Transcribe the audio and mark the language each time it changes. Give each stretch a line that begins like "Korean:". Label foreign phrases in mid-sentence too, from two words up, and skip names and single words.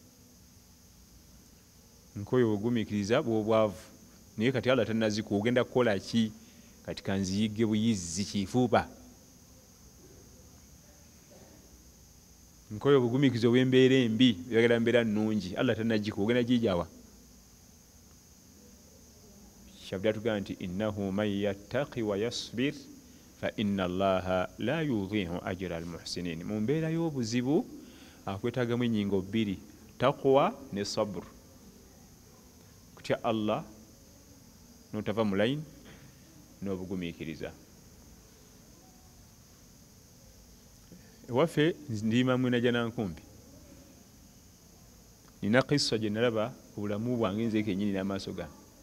Ganda: Nkoye obugumiikiriza bw'obwavu, naye kati Allah tannaziku ogenda kukola ki? Kati kanziyigge buyizzi kifuba. Nkoye obugumiikiriza obw'embeera embi, byagala mbeera nnungi, Allah tannagiku ogenda gijawa? Kyabula tugamba nti
Arabic: إنه من يتق ويصبر فإن الله لا يضيع أجر المحسنين.
Ganda: Mu mbeera y'obuzibu akwetaagamu ennyingo bbiri, taqwa ne sabr. Kutya Allah n'otava mu layini n'obugumiikiriza. Ewaffe ndiima mwena janankumbi, nina kissa gye nalaba obulamu bwange nze kennyini n'amaaso gange.